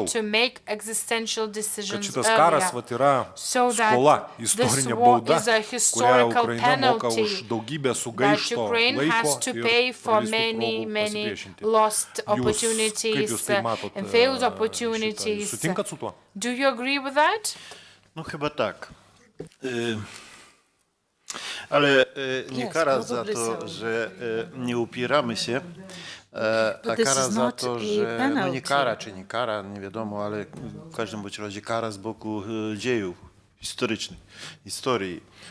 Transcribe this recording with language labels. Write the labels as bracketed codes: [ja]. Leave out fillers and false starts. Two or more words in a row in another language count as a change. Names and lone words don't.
[lt] Kad šitas karas yra skola, istorinė bauda, kurią Ukraina moka už daugybę sugaišto laiko ir praleistų progų pasipriešinti. Kaip jūs tai matot šitą? Sutinkat su tuo? [pl] No chyba tak. Ale nie kara za to, że nie upieramy się, a kara za to, że no nie kara czy nie kara, nie wiadomo, ale w każdym bądź razie kara z boku dziejów historycznych, historii.